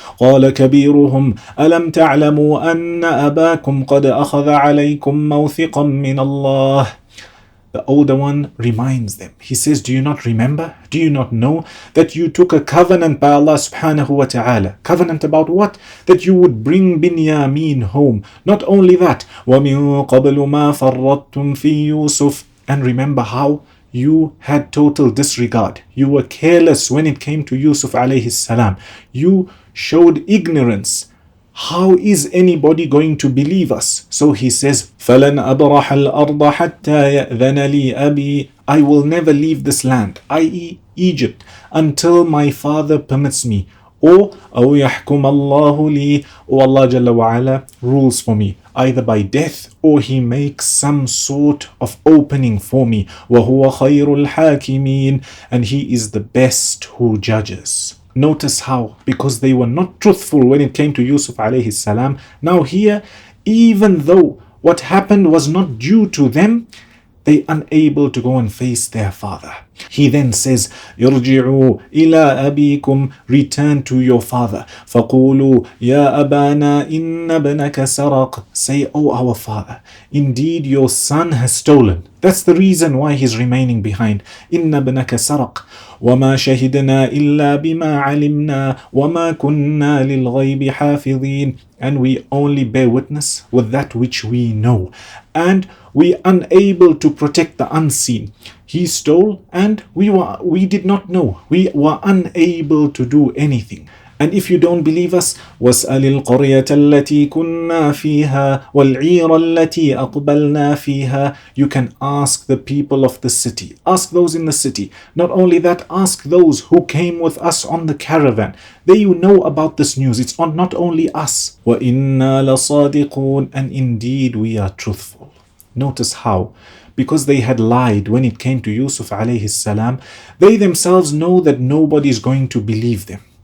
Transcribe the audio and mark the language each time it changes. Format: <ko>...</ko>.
<ar>قَالَ كَبِيرُهُمْ أَلَمْ تَعْلَمُوا أَنَّ أَبَاكُمْ قَدْ أَخَذَ عَلَيْكُمْ مَوْثِقًا مِّنَ اللَّهِ.</ar> <en>The older one reminds them. He says, do you not remember? Do you not know that you took a covenant by Allah subhanahu wa ta'ala? Covenant about what? That you would bring Binyamin home. Not only that,</en> <ar>وَمِن قَبْلُ مَا فَرَّطْتُمْ فِي يُوسُفَ.</ar> <en>And remember how you had total disregard. You were careless when it came to Yusuf alayhi salam. You showed ignorance. How is anybody going to believe us? So he says,</en> <ar>فَلَنْ أَبْرَحَ الْأَرْضَ حَتَّى يَأْذَنَ لِي أَبِي.</ar> <en>I will never leave this land, i.e. Egypt, until my father permits me. Or</en> <ar>أَوْ يَحْكُمَ اللَّهُ لِي.</ar> <en>Or Allah Jalla wa Ala rules for me, either by death or He makes some sort of opening for me.</en> <ar>وَهُوَ خَيْرُ الْحَاكِمِينَ.</ar> <en>And He is the best who judges. Notice how, because they were not truthful when it came to Yusuf alayhi salam, now here, even though what happened was not due to them, they unable to go and face their father. He then says,</en> <ar>"Irji'u ila abikum,</ar> <en>return to your father.</en> <ar>فَقُولُوا يَا أَبَانَا إِنَّ ابْنَكَ سَرَقَ.</ar> <en>Say, oh our father, indeed your son has stolen. That's the reason why he's remaining behind.</en> <ar>إِنَّ ابْنَكَ سَرَقَ. وَمَا شَهِدْنَا إِلَّا بِمَا عَلِمْنَا وَمَا كُنَّا لِلْغَيْبِ حَافِظِينَ.</ar> <en>And we only bear witness with that which we know. And we unable to protect the unseen. He stole and we did not know. We were unable to do anything. And if you don't believe us,</en> <ar>وَاسْأَلِ الْقَرْيَةَ الَّتِي كُنَّا فِيهَا وَالْعِيرَ الَّتِي أَقْبَلْنَا فِيهَا.</ar> <en>You can ask the people of the city. Ask those in the city. Not only that, ask those who came with us on the caravan. They know about this news. It's not only us.</en> <ar>وَإِنَّا لَصَادِقُونَ.</ar> <en>And indeed we are truthful. Notice how, because they had lied when it came to Yusuf alayhi salam, they themselves know that nobody is going to believe them.</en>